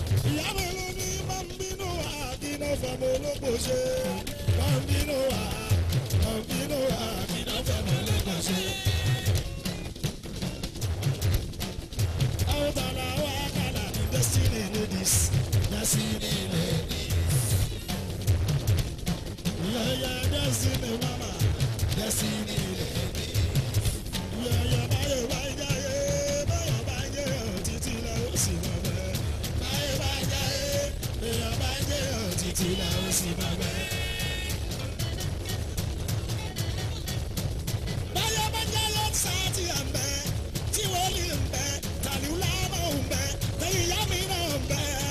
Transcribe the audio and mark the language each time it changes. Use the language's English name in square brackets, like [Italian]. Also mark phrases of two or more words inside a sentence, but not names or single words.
[Yoruba] Ìyá mi ló ní máa ń bínú wa, kí ló fẹ́ mo ló kò ṣe? Máa ń bínú wa, máa ń bínú wa, kí ló fẹ́ mo ló kò ṣe? Àwọn tààlà wa kàlà ní Destiny Ladies, Destiny Ladies. [English] Yeah, yeah, Destiny Mama, Destiny Ladies. Yeah, yeah, [Yoruba] báyọ̀ bá ń jáyé, báyọ̀ bá ń jẹ́ ọ̀ títí la ó sì mọ̀ bẹ́ẹ̀. Báyọ̀ bá ń jáyé, báyọ̀ bá ń jẹ́ ọ̀ títí la ó sì mọ̀ bẹ́ẹ̀. Báyọ̀ bá ń jáyé, sáà tí à ń bẹ, tí wọ́n lè ń bẹ, tàlú lámọ̀ ń bẹ, tẹ̀yìn ìyá mi náà ń bẹ.